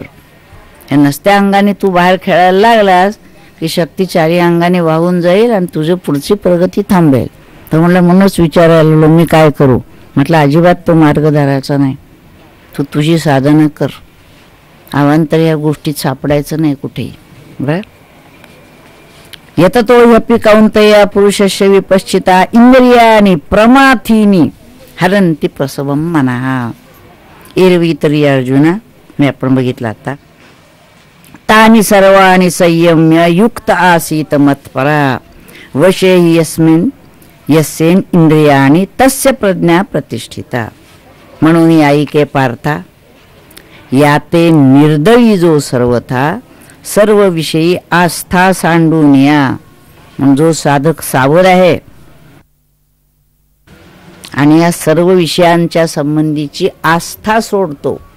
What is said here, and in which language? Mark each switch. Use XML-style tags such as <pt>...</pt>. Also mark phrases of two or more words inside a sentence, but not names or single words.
<mr>या नसत्या अंगाने तू बाहेर खेळायला लागलास की शक्ती चारी अंगाने वाहून जाईल आणि तुझी पुढची प्रगती थांबेल. तर म्हटलं म्हणूनच विचारायला लागलो मी काय करू. म्हटलं अजिबात तो मार्ग धरायचा नाही, तू तुझी साधना कर, अवांतर या गोष्टीत सापडायचं नाही कुठेही. बरं.</mr> <sa>यततो ह्यपि कौन्तेय पुरुषस्य विपश्चिता इंद्रियाणि प्रमाथीनी हरन्ति प्रसवम मनः.</sa> <mr>एरवी तरी अर्जुना, मी आपण बघितलं आता,</mr> <sa>तानि सर्वाणि संयम्य युक्त आसीत मत्परा वशे हि यस्मिन् यस्येन इंद्रियाणि तस्य प्रज्ञा प्रतिष्ठिता.</sa> <mr>म्हणून ऐके पार्था, याते निर्दयी जो सर्वथा सर्व विषयी आस्था सांडून या. जो साधक सावर आहे आणि या सर्व विषयांच्या संबंधीची आस्था सोडतो.</mr>